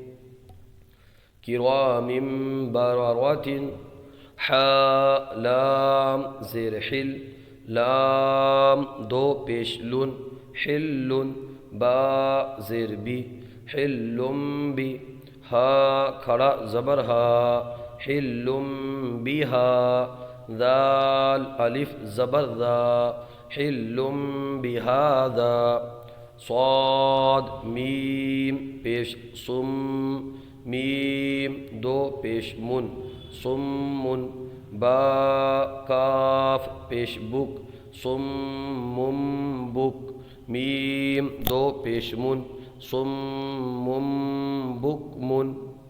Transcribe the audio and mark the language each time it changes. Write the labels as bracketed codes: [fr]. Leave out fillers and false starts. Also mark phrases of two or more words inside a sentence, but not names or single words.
[ar] کرام بررة [ur] حا لام زیر حل لام دو پیش لن حل با زیر بی حل بی ہا کھڑا زبر ہا حل بها ذال الف زبر ذا حل بهذا صاد میم پیش سم میم دو پیش من سم با کاف پیش بک سم بک میم دو پیش من سم بک من